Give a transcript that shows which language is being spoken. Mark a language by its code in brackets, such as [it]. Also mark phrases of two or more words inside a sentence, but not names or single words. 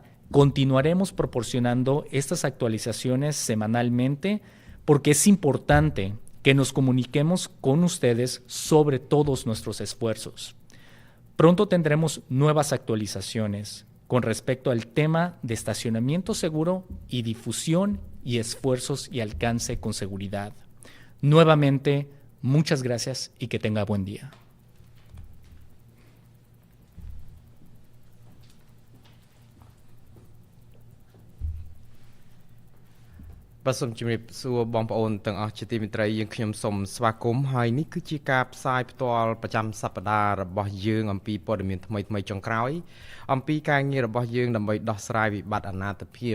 [es] Continuaremos proporcionando estas actualizaciones semanalmente porque es importante que nos comuniquemos con ustedes sobre todos nuestros esfuerzos. Pronto tendremos nuevas actualizaciones con respecto al tema de estacionamiento seguro y difusión y esfuerzos y alcance con seguridad. Nuevamente, muchas gracias y que tenga buen día. [km] បាទសូមជម្រាបសួរបងប្អូនទាំងអស់ជាទីមេត្រីយើងខ្ញុំសូមស្វាគមន៍ហើយនេះគឺជាការផ្សាយផ្ទាល់ប្រចាំសប្តាហ៍របស់យើងអំពីព័ត៌មានថ្មីៗចុងក្រោយអំពីការងាររបស់យើងដើម្បីដោះស្រាយវិបត្តិអនាថភាព